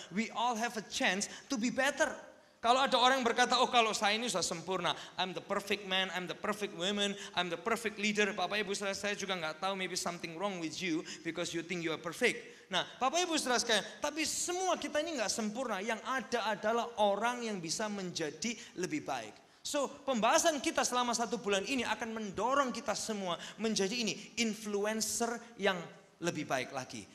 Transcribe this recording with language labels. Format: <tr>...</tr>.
<en>We all have a chance to be better.</en> <id>Kalau ada orang yang berkata, oh kalau saya ini sudah sempurna.</id> <en>I'm the perfect man, I'm the perfect woman, I'm the perfect leader.</en> <id>Bapak Ibu saudara saya juga nggak tahu,</id> <en>maybe something wrong with you because you think you are perfect.</en> <id>Nah Bapak Ibu saudara sekalian, tapi semua kita ini nggak sempurna. Yang ada adalah orang yang bisa menjadi lebih baik. So, pembahasan kita selama 1 bulan ini akan mendorong kita semua menjadi ini, influencer yang lebih baik lagi.</id>